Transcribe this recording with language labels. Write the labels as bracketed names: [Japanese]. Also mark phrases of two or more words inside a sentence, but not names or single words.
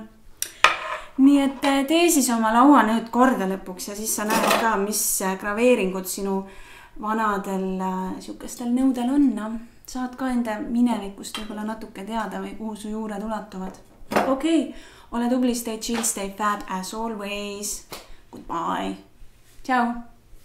[Estonian] Nii et tee siis oma lauanõud korda lõpuks ja siis sa näed ka, mis graveeringud sinu vanadel siukestel nõudel on. Saad ka enda minevikust võib-olla natuke teada või kuhu su juured ulatuvad. Okei, ole tubli, [English] stay chill, stay fab as always. Goodbye. Ciao!